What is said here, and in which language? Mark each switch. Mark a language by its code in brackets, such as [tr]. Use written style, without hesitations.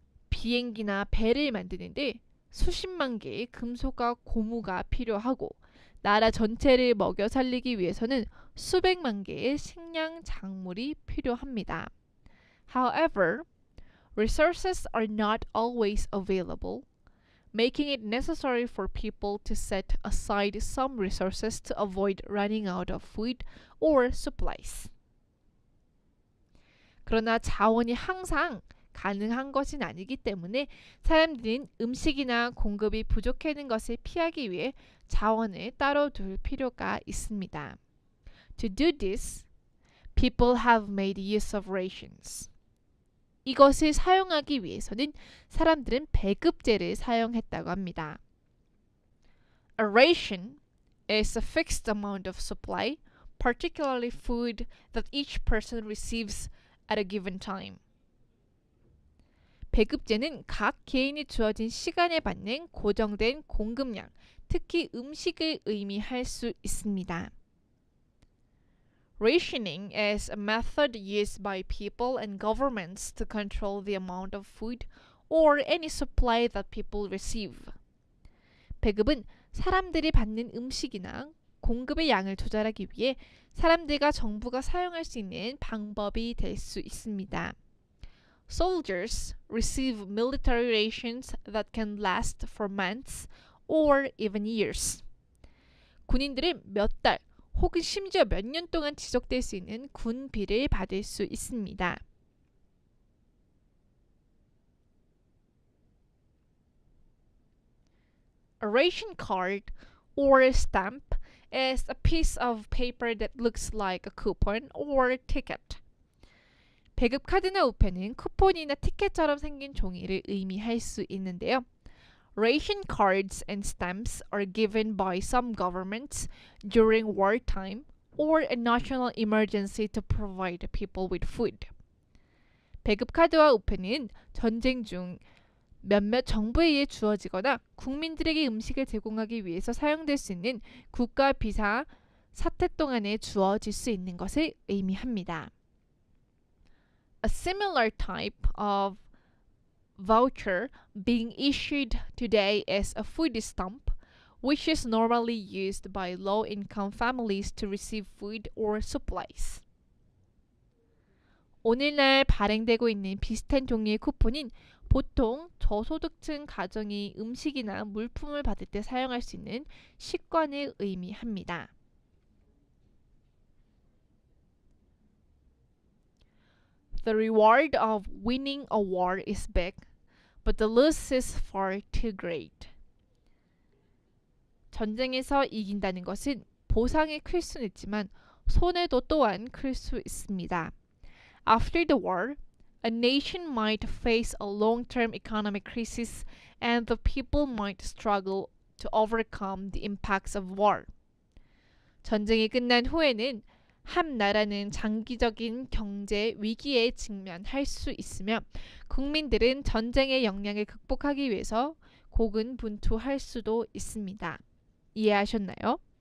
[ko] 비행기나 배를 만드는데 수십만 개의 금속과 고무가 필요하고 나라 전체를 먹여 살리기 위해서는 수백만 개의 식량 작물이 필요합니다. [en] However, resources are not always available, making it necessary for people to set aside some resources to avoid running out of food or supplies. [ko] 그러나 자원이 항상 가능한 것은 아니기 때문에 사람들은 음식이나 공급이 부족해지는 것을 피하기 위해 자원을 따로 둘 필요가 있습니다. [en] To do this, people have made use of rations. [ko] 이것을 사용하기 위해서는 사람들은 배급제를 사용했다고 합니다. [en] A ration is a fixed amount of supply, particularly food that each person receives at a given time. [ko] 배급제는 각 개인이 주어진 시간에 받는 고정된 공급량, 특히 음식을 의미할 수 있습니다. [en] Rationing is a method used by people and governments to control the amount of food or any supply that people receive. [ko] 배급은 사람들이 받는 음식이나 공급의 양을 조절하기 위해 사람들과 정부가 사용할 수 있는 방법이 될 수 있습니다. [en] Soldiers receive military rations that can last for months or even years. [ko] 군인들은 몇 달 혹은 심지어 몇 년 동안 지속될 수 있는 군비를 받을 수 있습니다. [en] A ration card or a stamp is a piece of paper that looks like a coupon or a ticket. [ko] 배급 카드나 우편은 쿠폰이나 티켓처럼 생긴 종이를 의미할 수 있는데요. [en] Ration cards and stamps are given by some governments during wartime or a national emergency to provide people with food. [ko] 배급 카드와 우편은 전쟁 중 몇몇 정부에 의해 주어지거나 국민들에게 음식을 제공하기 위해서 사용될 수 있는 국가 비상 사태 동안에 주어질 수 있는 것을 의미합니다. [en] A similar type of voucher being issued today is a food stamp, which is normally used by low-income families to receive food or supplies. [ko] 오늘날 발행되고 있는 비슷한 종류의 쿠폰인 보통 저소득층 가정이 음식이나 물품을 받을 때 사용할 수 있는 식권을 의미합니다. [en] The reward of winning a war is big, but the loss is far too great. [ko] 전쟁에서 이긴다는 것은 보상이 클 수는 있지만 손해도 또한 클 수 있습니다. [en] After the war, a nation might face a long-term economic crisis and the people might struggle to overcome the impacts of war. [ko] 전쟁이 끝난 후에는 한 나라는 장기적인 경제 위기에 직면할 수 있으며 국민들은 전쟁의 영향을 극복하기 위해서 고군분투할 수도 있습니다. 이해하셨나요?